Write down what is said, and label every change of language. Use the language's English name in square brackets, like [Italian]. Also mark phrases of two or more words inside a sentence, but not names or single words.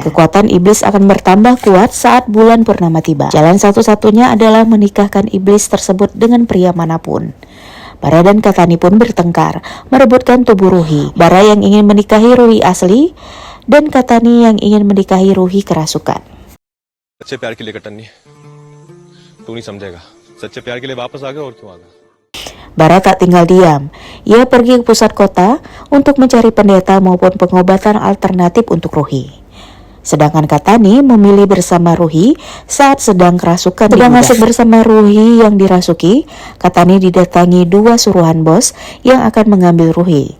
[Indonesian] Kekuatan iblis akan bertambah kuat saat bulan purnama tiba. Jalan satu-satunya adalah menikahkan iblis tersebut dengan pria manapun. Bara dan Katani pun bertengkar, merebutkan tubuh Ruhi. Bara yang ingin menikahi Ruhi asli, dan Katani yang ingin menikahi Ruhi kerasukan. [Hindi] सच्चे प्यार के लिए कटन नहीं, तू नहीं समझेगा. सच्चे प्यार के लिए वापस आ गया और क्यों आ गया? [Indonesian] Bara tak tinggal diam. Ia pergi ke pusat kota untuk mencari pendeta maupun pengobatan alternatif untuk Ruhi. Sedangkan Katani memilih bersama Ruhi saat sedang kerasukan. Sedang asik bersama Ruhi yang dirasuki, Katani didatangi dua suruhan bos yang akan mengambil Ruhi.